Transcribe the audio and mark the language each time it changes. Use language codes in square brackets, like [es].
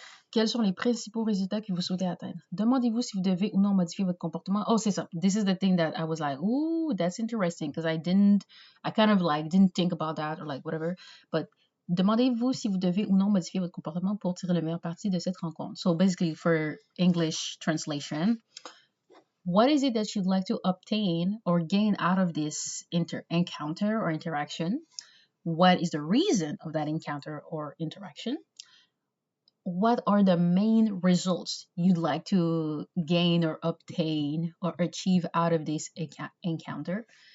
[fr] Quels sont les principaux résultats que vous souhaitez atteindre? Demandez-vous si vous devez ou non modifier votre comportement. Oh, c'est ça. [en] This is the thing that I was like, ooh, that's interesting, because I kind of like didn't think about that or like whatever. [fr] But demandez-vous si vous devez ou non modifier votre comportement pour tirer le meilleur parti de cette rencontre. [en] So basically, for English translation, what is it that you'd like to obtain or gain out of this encounter or interaction? What is the reason of that encounter or interaction? What are the main results you'd like to gain or obtain or achieve out of this encounter?